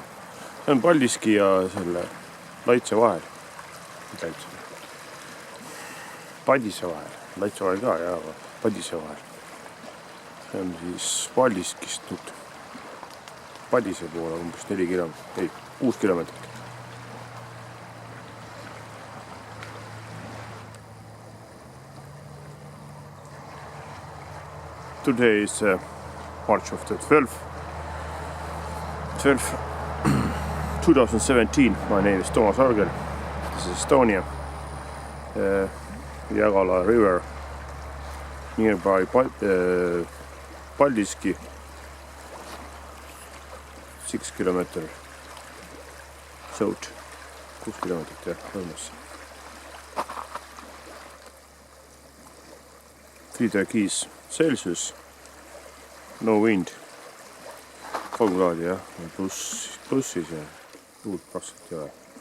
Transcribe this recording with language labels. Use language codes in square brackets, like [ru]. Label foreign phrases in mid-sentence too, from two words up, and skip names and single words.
[et] See on Paldiski ja selle Laitse vahel. Padise vahel, Laitse vahel ka ja Padise vahel. See on siis Paldiskist nüüd Padise poole umbes 4 kilomeetrit, ei, 6 kilomeetrit. [en] Today is March of the 12th, 2017. My name is Toomas Argel. This is Estonia. Jägala River, nearby Paldiski. 6 kilometer south, [et] 6 kilomeetrit jah, põhimõtteliselt. [en] 3 degrees Celsius, no wind, [et] 3 kraadi jah, plussis ja tuult praktiliselt ei ole.